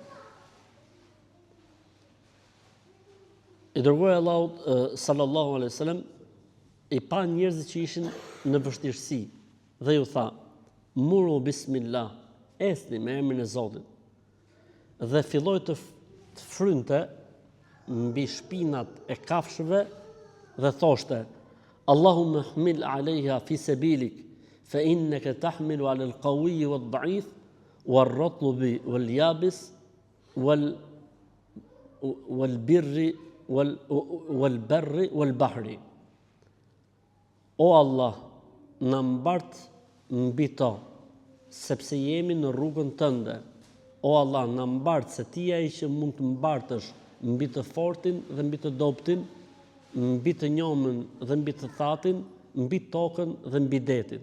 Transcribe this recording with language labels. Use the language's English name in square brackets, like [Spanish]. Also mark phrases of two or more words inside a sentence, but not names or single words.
[Albanian] I dërguari Allahut [Arabic] صلى الله عليه وسلم [Albanian] i pa njerëzit që ishin në vështirësi dhe ju tha: [Arabic] "مروا بسم الله", [Albanian] esni me emrin e Zotit. Dhe filloi të frynte mbi shpinat e kafshëve dhe thoshte: [Arabic] "اللهم احمل عليها في سبيلك فإنك تحمل على القوي والضعيف والرطب واليابس والبر والبر والبحر." [Albanian] O Allah, na mbart mbi to, sepse jemi në rrugën tënde, o Allah, na mbart se ti je ai që mund të mbartësh mbi të fortin dhe mbi të dobtin, mbi të njomën dhe mbi të thatin, mbi tokën dhe mbi detin.